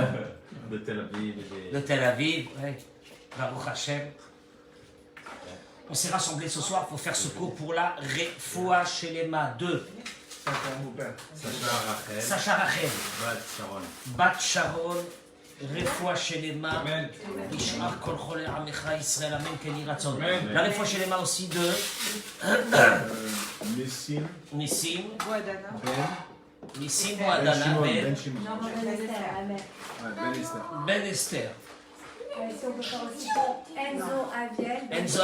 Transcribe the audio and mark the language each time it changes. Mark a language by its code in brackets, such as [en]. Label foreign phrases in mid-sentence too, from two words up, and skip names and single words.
[fr] De Tel Aviv. de Tel Aviv, ouais. [he] ברוך השם. [fr] On s'est rassemblés ce soir pour faire ce cours pour la [he] רפואה שלמה [fr] de Sacha Rachel, Bat Sharon, [he] רפואה שלמה, לשאר כל חולי עמך ישראל, אמן כן יהי רצון. [fr] La [he] רפואה שלמה [fr] aussi de Nissim, Nissim Boadana, Ben Esther. Si on peut faire aussi Enzo